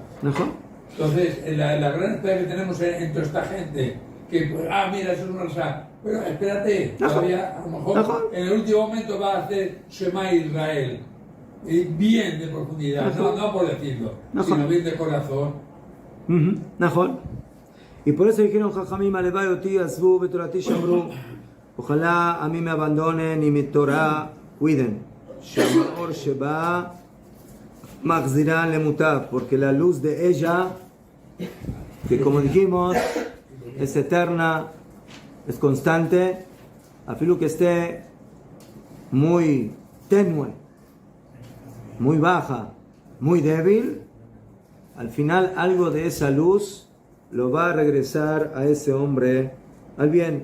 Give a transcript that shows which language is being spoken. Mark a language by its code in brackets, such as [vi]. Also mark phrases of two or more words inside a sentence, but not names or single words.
[es] Entonces, la gran esperanza que tenemos en toda esta gente, que mira, eso es una cosa, pero espérate, todavía a lo mejor en el último momento va a hacer Shema Israel, bien de profundidad, no por decirlo, sino bien de corazón. Y por eso dijeron Jajamim, [he] הלוואי אותי עזבו בתורתי שמרו, [es] ojalá a mí me abandonen y mi Torah cuiden. [he] שמאור שבה מחזירן למוטב, [es] porque la luz de ella, que como dijimos, es eterna, es constante, afilo que esté muy tenue, muy baja, muy débil, al final algo de esa luz lo va a regresar a ese hombre al bien.